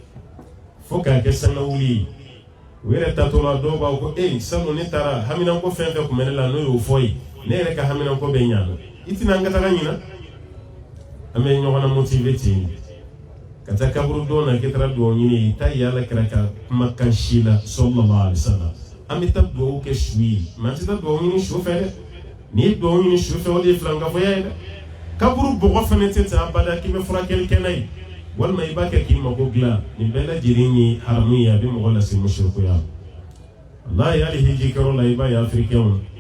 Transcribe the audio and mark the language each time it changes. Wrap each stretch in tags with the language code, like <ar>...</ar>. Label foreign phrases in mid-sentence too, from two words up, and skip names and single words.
<bm>fo k'a kɛ sangawuli ye u yɛrɛ taatɔ la dɔw b'a ko sanu ne taara haminanko fɛn fɛn kun bɛ ne la n'o y'o fɔ ye ne yɛrɛ ka haminanko bɛ ɲa i tɛna an ka taga ɲina an bɛ ɲɔgɔn na motiver ten ka taa kaburu don na k'i taara duwawu ɲini i t'a ye Ala kɛra ka kumakan si la</bm> <ar>صلى الله عليه وسلم</ar> <bm>an bɛ taa duwawu kɛ su ye mais an tɛ taa duwawu ɲini su fɛ dɛ n'i ye duwawu ɲini su fɛ o de ye filankafɔya ye dɛ kaburu bɔgɔ fana tɛ ten abada k'i bɛ furakɛli kɛ n'a ye walima i b'a kɛ k'i mago dilan nin bɛɛ lajɛlen ye haramu ye a bɛ mɔgɔ lase musirikuya wallahi hali hiji kɛyɔrɔ la i b'a ye afirikɛnw</bm>